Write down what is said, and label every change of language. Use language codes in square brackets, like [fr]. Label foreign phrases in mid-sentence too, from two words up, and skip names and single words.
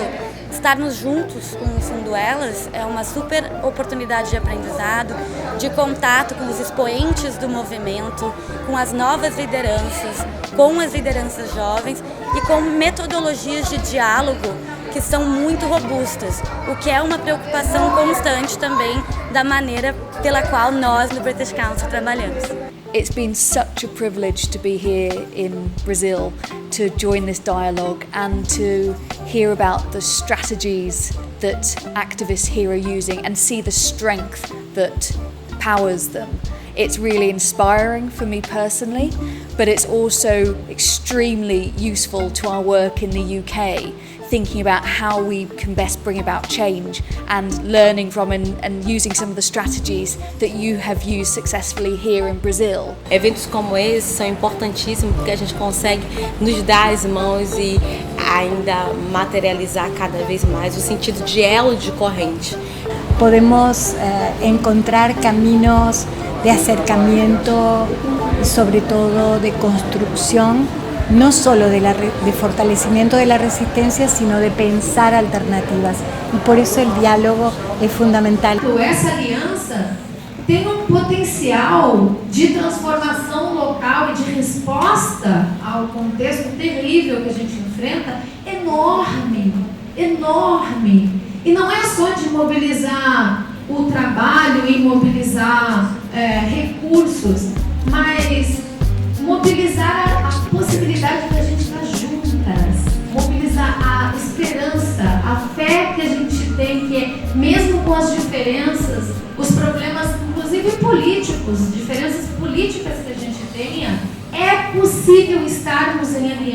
[pt] Estarmos juntos com o Fundo Elas é uma super oportunidade de aprendizado, de contato com os expoentes do movimento, com as novas lideranças, com as lideranças jovens e com metodologias de diálogo que são muito robustas, o que é uma preocupação constante também da maneira pela qual nós no British Council trabalhamos. [en] It's been such a privilege to be here in Brazil to join this dialogue and to hear about the strategies that activists here are using and see the strength that powers them. It's really inspiring for me personally, but it's also extremely useful to our work in the UK, thinking about how we can best bring about change and learning from and using some of the strategies that you have used successfully here in Brazil. [pt] Eventos como esse são importantíssimos porque a gente consegue nos dar as mãos e ainda materializar cada vez mais o sentido de elo de corrente. [es] Podemos encontrar caminos de acercamiento, sobre todo de construcción, no solo de fortalecimiento de la resistencia, sino de pensar alternativas. Y por eso el diálogo es fundamental. [pt] Essa aliança tem potencial de transformação local e de resposta ao contexto terrível que a gente enfrenta enorme, enorme. E não é só de mobilizar o trabalho e mobilizar recursos, mas mobilizar a possibilidade de a gente estar juntas, mobilizar a esperança, a fé que a gente tem, que mesmo com as diferenças, os problemas, inclusive políticos, diferenças políticas que a gente tenha, é possível estarmos em